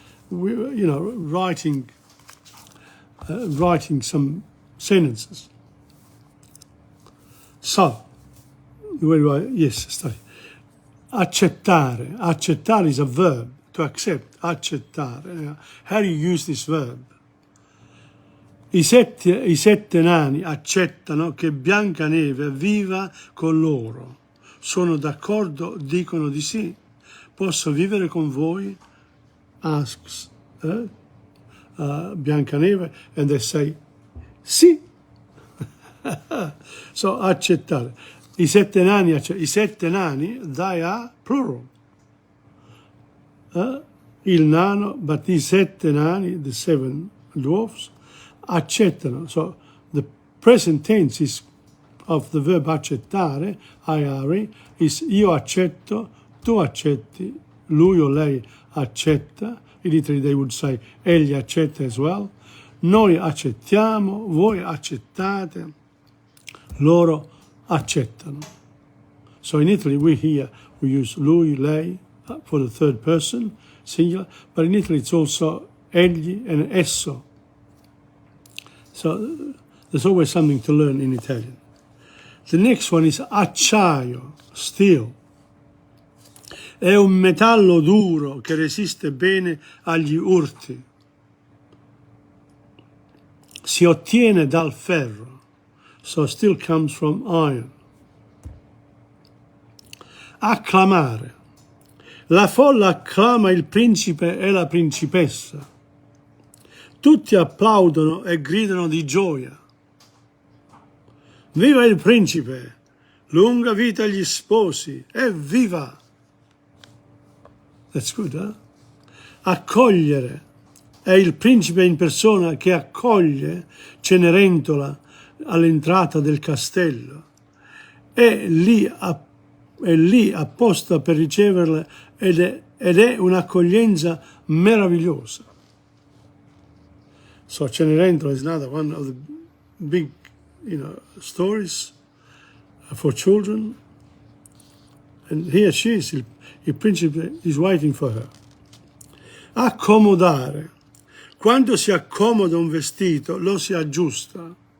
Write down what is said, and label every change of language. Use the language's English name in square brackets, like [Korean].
[English] Writing some sentences. So, where do I? Yes, stay. Accettare. Accettare is a verb, to accept. Accettare. How do you use this verb? [Italian] I sette nani accettano che Biancaneve viva con loro. Sono d'accordo, dicono di sì. Posso vivere con voi? [English] Asks Biancaneve, and they say [Italian] sì. [English] So accettare. [Italian] I sette nani, [English] they are plural. [Italian] Il nano, but i sette nani, [English] the 7 dwarfs, [Italian] accettano. [English] So the present tense is of the verb accettare, IRE, is [Italian] io accetto, tu accetti, lui o lei accetta. [English] In Italy they would say [Italian] egli accetta [English] as well. [Italian] Noi accettiamo, voi accettate, loro accettano. [English] So in Italy we use lui, lei for the third person, singular, but in Italy it's also egli and esso. So there's always something to learn in Italian. The next one is acciaio, steel. [Italian] È un metallo duro che resiste bene agli urti. Si ottiene dal ferro. [English] So steel comes from iron. [Italian] Acclamare. La folla acclama il principe e la principessa. Tutti applaudono e gridano di gioia. Viva il principe! Lunga vita agli sposi! Evviva! [English] That's good, huh? [Italian] Accogliere. È il principe in persona che accoglie Cenerentola all'entrata del castello. È lì apposta per riceverla ed è un'accoglienza meravigliosa. [English] So Cenerentola is another one of the big, stories for children. And here she is, il principe is waiting for her. [Italian] Accomodare. Quando si accomoda un vestito, lo si aggiusta.